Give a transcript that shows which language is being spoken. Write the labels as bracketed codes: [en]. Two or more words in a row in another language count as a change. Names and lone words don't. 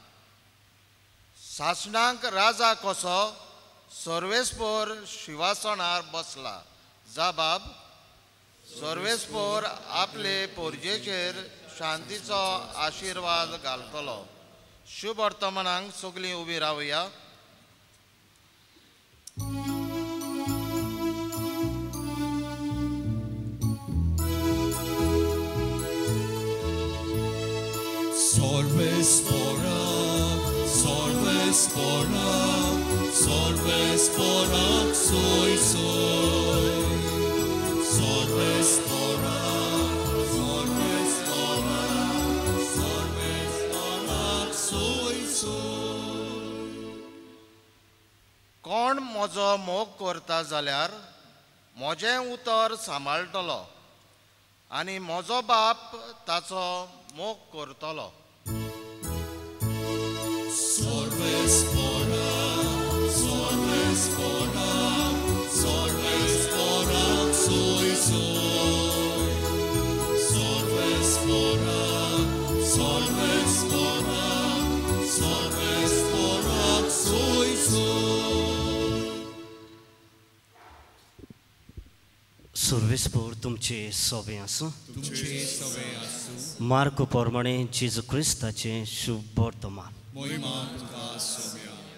[kok] सासणांक राजा कसो सोर्वेस्पोर शिवासणार बसला. जबाब: सोर्वेस्पोर आपले पोरजेचेर शांतीचो आशिर्वाद घालतलो. शुभ वर्तमानांक सगळीं उबी रावया. Sorvespora, sorvespora, sorvespora, soy, soy. Sorvespora, sorvespora, sorvespora, soy, soy. कोण म्हजो मोग करता जाल्यार म्हजें उतर सांबाळटलो आनी म्हजो बाप ताचो मोग करतलो. Sorvespora, sorvespora, sorvespora, soy, soy. Sorvespora, sorvespora, sorvespora, soy, soy. सर्वेस्पोर तुमचे सोबे आसूं. तुमचे सवे आसूं. मार्क पोरमणे जेजू क्रिस्ताचे शुभ वर्तमान. मोहिमा तुका सोम्या.